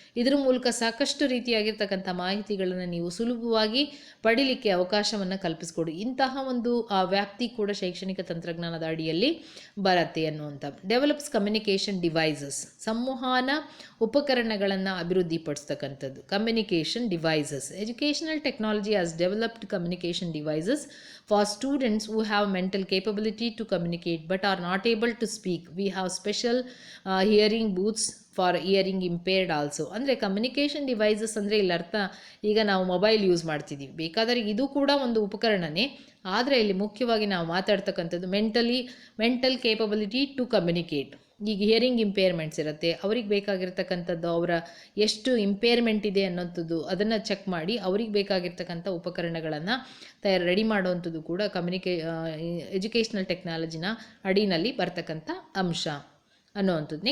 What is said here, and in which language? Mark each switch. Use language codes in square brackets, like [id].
[kn] ಇದರ ಮೂಲಕ ಸಾಕಷ್ಟು ರೀತಿಯಾಗಿರ್ತಕ್ಕಂಥ ಮಾಹಿತಿಗಳನ್ನು ನೀವು ಸುಲಭವಾಗಿ ಪಡೀಲಿಕ್ಕೆ ಅವಕಾಶವನ್ನು ಕಲ್ಪಿಸ್ಕೊಡಿ. ಇಂತಹ ಒಂದು ವ್ಯಾಪ್ತಿ ಕೂಡ ಶೈಕ್ಷಣಿಕ ತಂತ್ರಜ್ಞಾನದ ಅಡಿಯಲ್ಲಿ ಬರುತ್ತೆ ಅನ್ನುವಂಥ. Develops communication devices. ಸಂವಹನ ಉಪಕರಣಗಳನ್ನು ಅಭಿವೃದ್ಧಿಪಡಿಸ್ತಕ್ಕಂಥದ್ದು communication devices. [en] Educational technology has developed communication devices for students who have mental capability to communicate but are not able to speak. We have special hearing booths for hearing impaired also. [kn] ಅಂದರೆ communication devices ಅಂದರೆ ಇಲ್ಲಿ ಅರ್ಥ, ಈಗ ನಾವು mobile use ಮಾಡ್ತಿದ್ದೀವಿ, ಬೇಕಾದರೆ ಇದು ಕೂಡ ಒಂದು ಉಪಕರಣನೇ. ಆದರೆ ಇಲ್ಲಿ ಮುಖ್ಯವಾಗಿ ನಾವು ಮಾತಾಡ್ತಕ್ಕಂಥದ್ದು [en] Mental capability to communicate. [kn] ಈಗ ಹಿಯರಿಂಗ್ ಇಂಪೇರ್ಮೆಂಟ್ಸ್ ಇರುತ್ತೆ, ಅವ್ರಿಗೆ ಬೇಕಾಗಿರ್ತಕ್ಕಂಥದ್ದು ಅವರ ಎಷ್ಟು ಇಂಪೇರ್ಮೆಂಟ್ ಇದೆ ಅನ್ನೋಂಥದ್ದು ಅದನ್ನು ಚೆಕ್ ಮಾಡಿ ಅವ್ರಿಗೆ ಬೇಕಾಗಿರ್ತಕ್ಕಂಥ ಉಪಕರಣಗಳನ್ನು ರೆಡಿ ಮಾಡುವಂಥದ್ದು ಕೂಡ ಎಜುಕೇಷನಲ್ ಟೆಕ್ನಾಲಜಿನ ಅಡಿನಲ್ಲಿ ಬರ್ತಕ್ಕಂಥ ಅಂಶ ಅನ್ನುವಂಥದ್ದು.